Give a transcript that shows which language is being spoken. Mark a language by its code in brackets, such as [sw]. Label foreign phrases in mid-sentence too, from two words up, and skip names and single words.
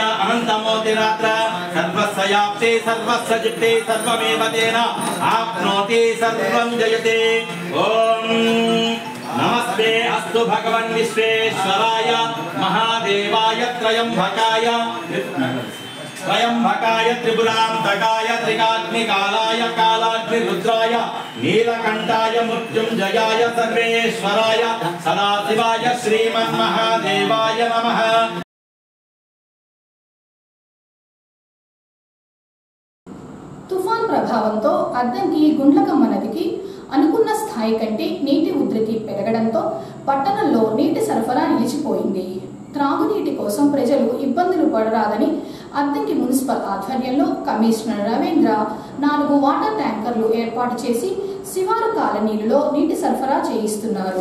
[sa] अनन्तमोतिरात्र सर्वस्याप्ते सर्वस्य जित्ते सर्वमेव तेन आप्नोति सर्वं जयते ओम नमस्ते अस्तु भगवन् विश्वेश्वराय महादेवाय त्र्यंबकाय त्रिपुरांतकाय त्रिकाग्निकालाय कालाग्निरुद्राय नीलकंठाय मृत्युंजयाय सर्वेश्वराय सदाशिवाय श्रीमन्महादेवाय नमः। [te] తుఫాన్ ప్రభావంతో అద్దంకి గుండ్లకమ్మ నదికి అనుకున్న స్థాయి కంటే నీటి ఉధృతి పెరగడంతో పట్టణంలో నీటి సరఫరా నిలిచిపోయింది. త్రాగునీటి కోసం ప్రజలు ఇబ్బందులు పడరాదని అద్దంకి మున్సిపల్ ఆధ్వర్యంలో కమిషనర్ రవీంద్ర 4 వాటర్ ట్యాంకర్లు ఏర్పాటు చేసి శివారు కాలనీలలో నీటి సరఫరా చేయిస్తున్నారు.